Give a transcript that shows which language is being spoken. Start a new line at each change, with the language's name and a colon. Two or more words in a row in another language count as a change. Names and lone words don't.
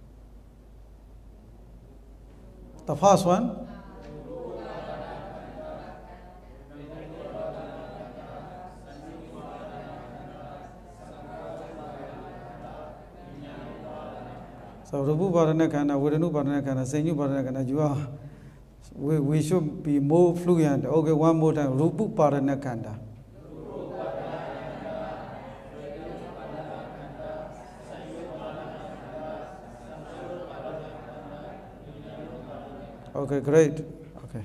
English: The first one.
Pali: So Rupu Padana Khanda, Vedanu Padana Khanda, Senyu Padana Khanda,
English: we should be more fluent. Okay, one more time.
Pali: Rupu Padana Khanda.
English: Okay, great. Okay.